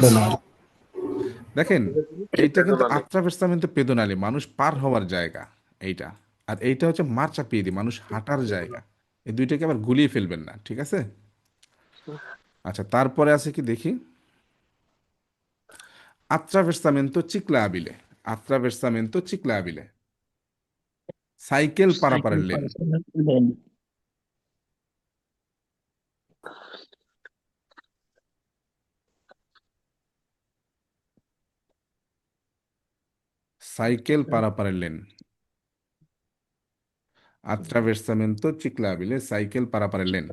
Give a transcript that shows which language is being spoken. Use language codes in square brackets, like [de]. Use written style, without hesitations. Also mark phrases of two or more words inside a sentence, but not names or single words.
[bn] দেখেন, এইটা কিন্তু [it] attraversamento pedonale, [bn] মানুষ পার হওয়ার জায়গা এইটা। আর এইটা হচ্ছে মার্চাপিয়েদি, মানুষ হাঁটার জায়গা। এই দুইটাকে আবার গুলিয়ে ফেলবেন না, ঠিক আছে। আচ্ছা, তারপরে আছে কি দেখি, [it] attraversamento ciclabile, attraversamento ciclabile, [bn] সাইকেল পারাপারের লেন, সাইকেল পারাপারের লেন, [it] attraversamento ciclabile, [bn] সাইকেল পারাপারের লেন।